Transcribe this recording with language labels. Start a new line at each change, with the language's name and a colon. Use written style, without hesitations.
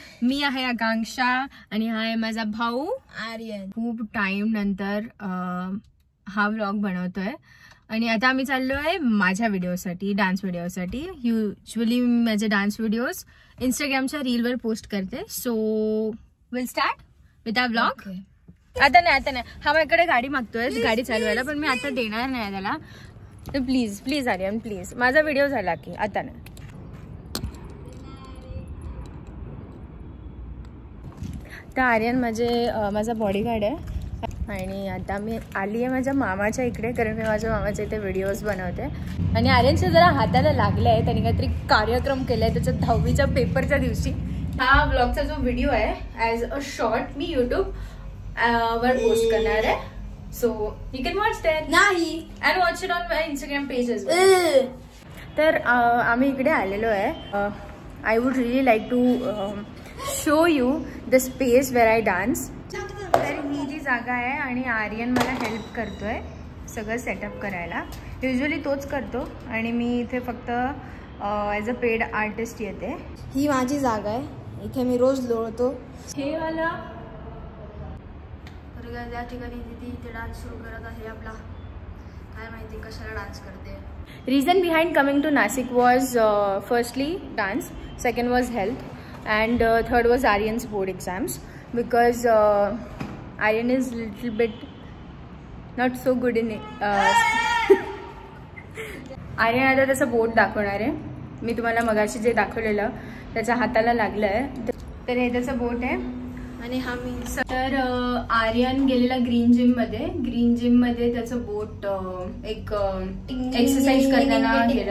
Marathi: मी आहे आकांक्षा आणि हा आहे माझा भाऊ आर्यन. खूप टाइम नंतर हा व्लॉग बनवतोय आणि आता आम्ही चाललोय माझ्या व्हिडिओसाठी, डान्स व्हिडिओसाठी. युजली मी माझे डान्स व्हिडिओज इंस्टाग्रामच्या रीलवर पोस्ट करते.
English: So will start with our vlog.
Marathi: आता नाही हा माझ्याकडे गाडी मागतोय गाडी चालवायला, पण मी आता देणार नाही त्याला. तर प्लीज प्लीज आर्यन प्लीज, माझा व्हिडिओ झाला की आता नाही. तर आर्यन माझा बॉडीगार्ड आहे आणि आता मी आली आहे माझ्या मामाच्या इकडे, कारण मी माझ्या मामाच्या इथे व्हिडिओज बनवते. आणि आर्यनच्या जरा हाताला लागलं आहे, त्यांनी काहीतरी कार्यक्रम केला आहे त्याच्या 10वीच्या पेपरच्या दिवशी. हा ब्लॉगचा जो व्हिडिओ आहे
English: as a short
Marathi: मी YouTube वर पोस्ट करणार आहे.
English: so you can watch that
Marathi: नाही
English: And watch it on my Instagram pages.
Marathi: तर आम्ही इकडे आलेलो आहे.
English: I would really like to show you the space where I dance.
Marathi: तर ही जी जागा आहे आणि आर्यन मला हेल्प करतोय सगळं सेटअप करायला. युजली तोच करतो आणि मी इथे फक्त
English: as a paid artist
Marathi: येते. ही माझी जागा आहे, इथे मी रोज लोळतो. हे वाला त्या ठिकाणी दिदी इथे डान्स सुरू करत आहे आपला. काय माहिती कशाला डान्स करते.
English: Reason behind coming to Nasik was firstly dance, second was health, and third was Aryan's board exams, because Aryan is little bit not so good in it.
Marathi: Aryan आता त्याचा बोट दाखवणार आहे. मी तुम्हाला मगाशी जे दाखवलेलं त्याच्या हाताला लागलं आहे, तर हे त्याचं बोट आहे. आणि हा मी. तर आर्यन गेलेला ग्रीन जिम मध्ये त्याचं बोट एक एक्सरसाइज करताना गेलं.